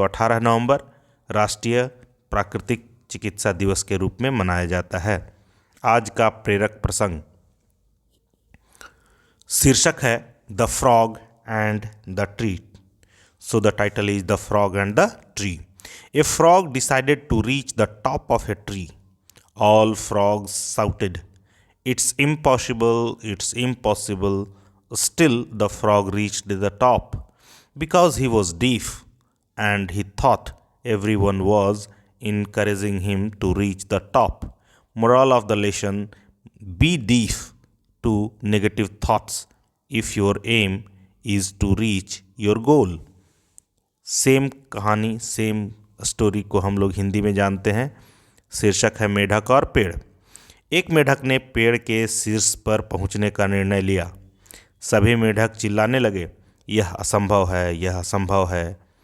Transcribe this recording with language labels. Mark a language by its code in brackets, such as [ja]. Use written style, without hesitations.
[hi] तो 18 नवंबर राष्ट्रीय प्राकृतिक चिकित्सा दिवस के रूप में मनाया जाता है। आज का प्रेरक प्रसंग शीर्षक है the frog and the tree. [en] So the title is the frog and the tree. A frog decided to reach the top of a tree. All frogs shouted, "It's impossible, it's impossible." Still the frog reached the top because he was deaf and he thought everyone was encouraging him to reach the top. Moral of the lesson: be deaf to negative thoughts if your aim is to reach your goal. [hi] Same कहानी, same story को हम लोग हिंदी में जानते हैं। शीर्षक है मेढक और पेड़। एक मेढक ने पेड़ के शीर्ष पर पहुंचने का निर्णय लिया। सभी मेढक चिल्लाने लगे, यह असंभव है, यह असंभव है।